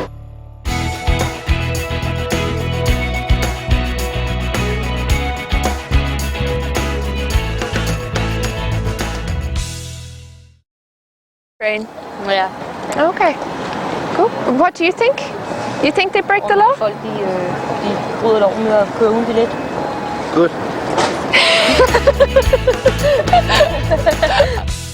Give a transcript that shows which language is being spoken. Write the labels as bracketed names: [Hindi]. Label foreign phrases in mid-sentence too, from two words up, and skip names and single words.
[English] Train. [Danish] Ja. [English] Okay, cool. What do you think? You think they break the law? [Danish] Folk de bryder loven med at køre uden billet. [English] Good.